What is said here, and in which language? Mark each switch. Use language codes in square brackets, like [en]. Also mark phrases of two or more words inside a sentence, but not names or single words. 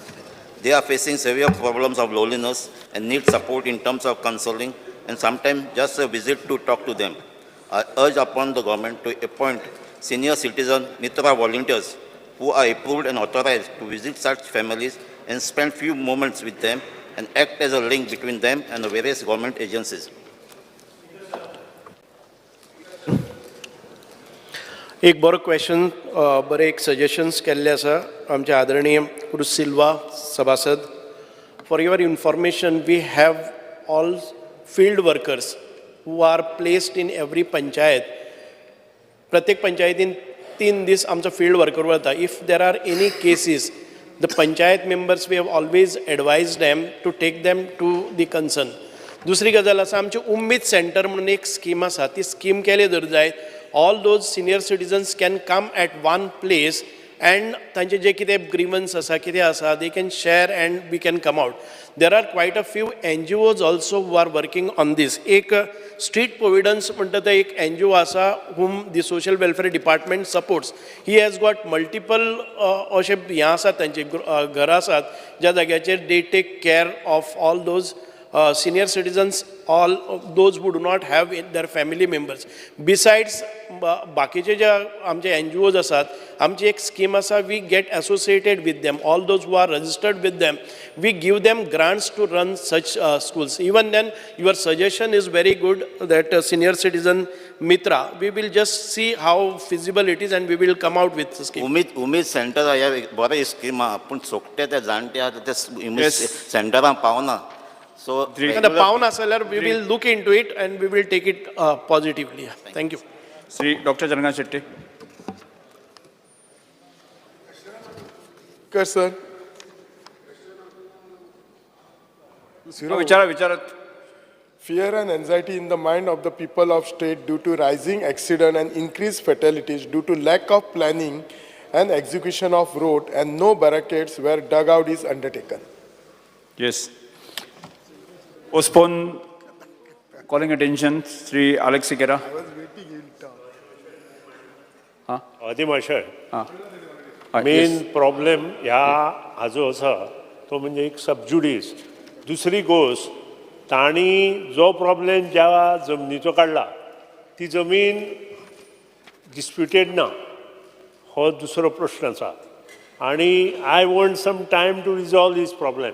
[en] They are facing severe problems of loneliness and need support in terms of counseling and sometimes just a visit to talk to them. I urge upon the government to appoint senior citizen Mitra volunteers who are approved and authorized to visit such families and spend few moments with them and act as a link between them and the various government agencies. [kok] एक बरो क्वेश्चन बरे एक सजेशन्स केल्ले आसा आमचे आदरणीय क्रुज सिल्वा सभासद. [en] for your information we have all field workers who are placed in every panchayat. [kok] प्रत्येक पंचायतीन 3 दीस आमचो फील्ड वर्कर वता. [en] if there are any cases the panchayat members we have always advised them to take them to the concerned. [kok] दुसरी गजाल आसा आमचे उम्मीद सेंटर म्हणून एक स्कीम आसा ती स्कीम केली जर जायत [en] all those senior citizens can come at one place [kok] and तांचे जे कितें grievance आसा कितें आसा [en] they can share and we can come out. [kok] There are quite a few NGOs also who are working on this. एक street providence म्हणटा ते एक NGO आसा [en] whom the social welfare department supports. He has got multiple [kok] अशे हें आसात तांचे घरां आसात ज्या जाग्याचेर [en] they take care of all those senior citizens, all those who do not have their family members. Besides, [kok] बाकीचे जे आमचे NGOs आसात, आमची एक स्कीम आसा, [en] we get associated with them. All those who are registered with them, we give them grants to run such schools. Even then, your suggestion is very good that senior citizen Mitra. We will just see how feasible it is and we will come out with the scheme. [kok] उमेद सेंटर ह्या बरें स्कीम आहा पूण सोकते ते जाणटे आहा ते उमेद सेंटरान पावना. [en] So pound asalar, we will look into it and we will take it positively. Thank you. Sri Dr. Jangan Shetty. Yes, sir. Vicharat. Fear and anxiety in the mind of the people of state due to rising accident and increased fatalities due to lack of planning and execution of road and no barricades where dugout is undertaken. Yes. Postpone calling attention, Sri Alex Sikera. I was waiting in Adi Marshal. [kok] मेन प्रॉब्लेम ह्या हाजो आसा तो म्हणजे एक सबज्युडीस. दुसरी गोष्ट तांणी जो प्रॉब्लेम ज्या जमनीचो काडला ती जमीन डिस्प्युटेड ना हो दुसरो प्रश्न आसा आनी [en] I want some time to resolve this problem.